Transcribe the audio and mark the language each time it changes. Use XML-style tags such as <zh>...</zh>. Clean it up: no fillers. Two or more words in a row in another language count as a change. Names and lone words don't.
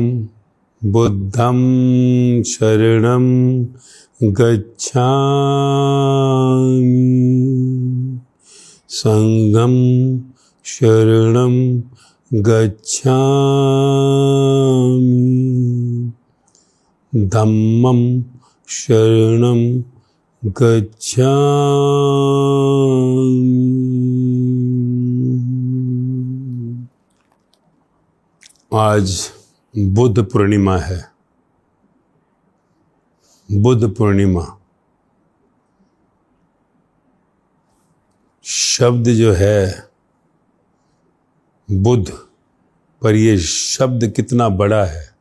<pi>बुद्धं शरणं गच्छामि, संघं शरणं गच्छामि, धम्मं शरणं गच्छामि।</pi> <hi>आज बुद्ध पूर्णिमा है। बुद्ध पूर्णिमा शब्द जो है बुद्ध, पर ये शब्द कितना बड़ा है।</hi>